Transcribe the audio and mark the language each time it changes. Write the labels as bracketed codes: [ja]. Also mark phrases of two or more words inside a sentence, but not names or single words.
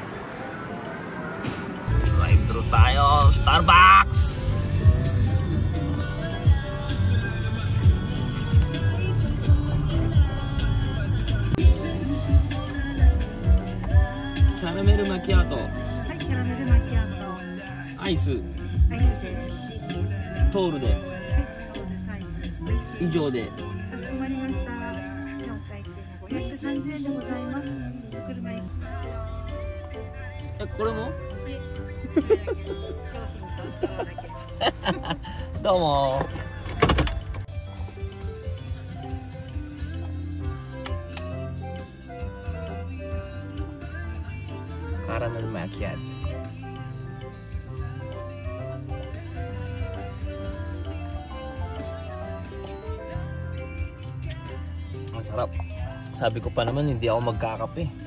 [tl] Drive-thru tayo. [en] Starbucks! Caramel macchiato. [ja] はい、キャラメルマキアート。アイス。アイスです。トールで。はい、そうです。はい。以上で。かしこまりました。お会計が530円でございます。お車に。これも？商品とストローだけ。どうも。 [en] Caramel macchiato. [tl] Ang sarap. Sabi ko pa naman hindi ako magkakape.